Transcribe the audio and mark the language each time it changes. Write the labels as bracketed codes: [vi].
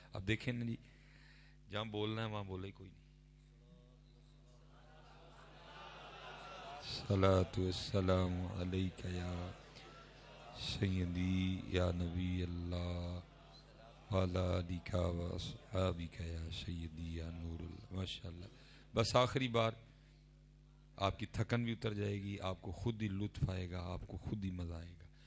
[ur] اب دیکھیں نا جی، جہاں بولنا ہے وہاں بولے کوئی نہیں. [ar] الصلاة والسلام عليك يا سيدي يا نبي الله وعلى آلك وأصحابك يا سيدي يا نور الله. [ur] ماشاءاللہ. بس آخری بار آپ کی تھکن بھی اتر جائے گی، آپ کو خود ہی لطف آئے گا، آپ کو خود ہی مزہ آئے گا.